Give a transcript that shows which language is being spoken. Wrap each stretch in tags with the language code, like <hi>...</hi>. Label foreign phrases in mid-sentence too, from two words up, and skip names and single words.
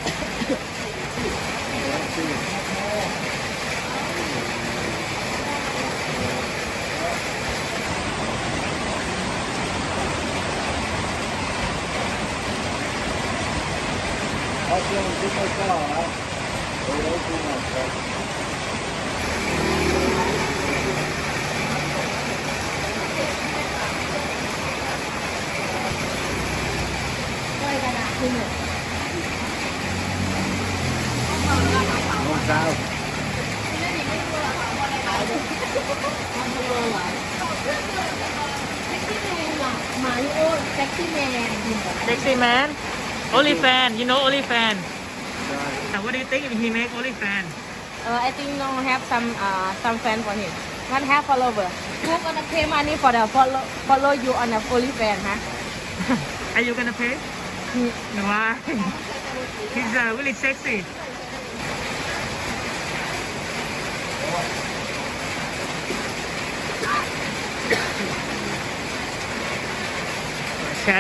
<en>I don't see it. How's it going? Get my car, huh? Oh, don't do that, huh?</en> <vi>Quay cả đạp không được. Không sao.</vi> <en>Mario, sexy man. Sexy man? OnlyFan. You know OnlyFan? What do you think if he make OnlyFan? I think no have some fan for him. Not have follower. Who gonna pay money for the follow you on the OnlyFans, huh? Are you gonna pay? No. Why? He's really sexy. Chat.</en>